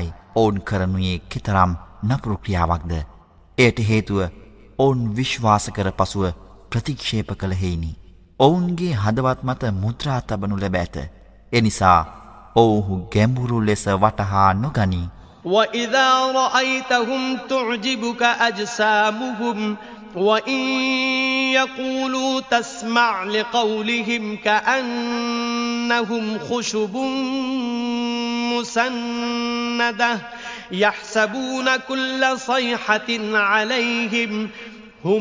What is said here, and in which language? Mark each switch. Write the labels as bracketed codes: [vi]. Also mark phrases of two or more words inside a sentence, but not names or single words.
[si] ඔවුන් කරනුයේ කෙතරම් නපුරු ක්‍රියාවක්ද. එයට හේතුව ඔවුන් විශ්වාස කර පසුව ප්‍රතික්ෂේප කළ හේිනි. ඔවුන්ගේ හදවත් මත මුද්‍රා තබනු ලැබ ඇත. එනිසා ඔවුහු ගැඹුරු ලෙස වටහා නොගනී. [ar] وَإِذَا رَأَيْتَهُمْ تُعْجِبُكَ أَجْسَامُهُمْ وَإِنْ يَقُولُوا تَسْمَعْ لِقَوْلِهِمْ كَأَنَّهُمْ خُشُبٌ مُّسَنَّدَةٌ يَحْسَبُونَ كُلَّ صَيْحَةٍ عَلَيْهِمْ هم